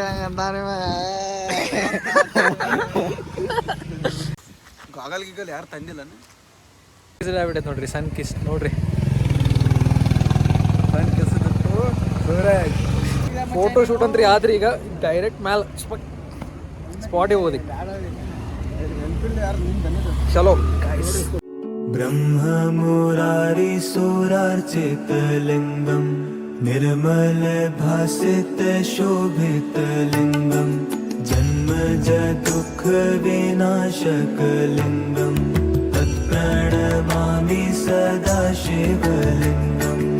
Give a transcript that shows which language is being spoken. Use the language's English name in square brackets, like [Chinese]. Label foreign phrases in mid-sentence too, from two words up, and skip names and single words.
[Kannada] ಗಾಗಲ್ ಗಿಗಲ್ ಯಾರು ತಂದಿಲ್ಲ ಬಿಟ್ಟೈತೆ ನೋಡ್ರಿ ಸನ್ ಕಿಸ್. ನೋಡ್ರಿ [English] photo shoot [Kannada] ಅಂತ್ರಿ ಆದ್ರಿ. ಈಗ ಡೈರೆಕ್ಟ್ ಮ್ಯಾಲ ಸ್ಪಾಟಿಗೆ ಹೋದಿ. ಚಲೋ [Sanskrit] ब्रह्म मुरारी सुरार्चित लिंगम निर्मल भासित शोभित लिंगम जन्म दुख विनाशक लिंगम तत्प्रणमामि सदा शिवलिंगम